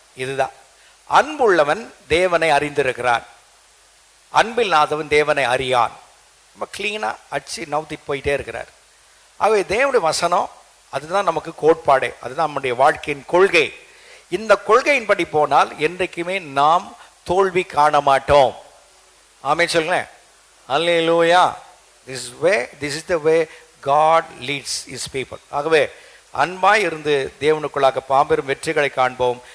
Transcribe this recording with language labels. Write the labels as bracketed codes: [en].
[ta] இதுதான் அன்புள்ளவன் தேவனை அறிந்திருக்கிறான், அன்பில்லாதவன் தேவனை அறியான். ரொம்ப கிளீனாக அடிச்சு நவுத்தி போயிட்டே இருக்கிறார். ஆகவே தேவனுடைய வசனம் அதுதான் நமக்கு கோட்பாடே, அதுதான் நம்முடைய வாழ்க்கையின் கொள்கை. இந்த கொள்கையின்படி போனால் என்றைக்குமே நாம் தோல்வி காண மாட்டோம். ஆமென் சொல்லுங்களேன். அல்லேலூயா. [en] This is the way God leads his people. [ta] ஆகவே அன்பாய் இருந்து தேவனுக்குள்ளாக பாம்பெரும் வெற்றிகளை காண்போம்.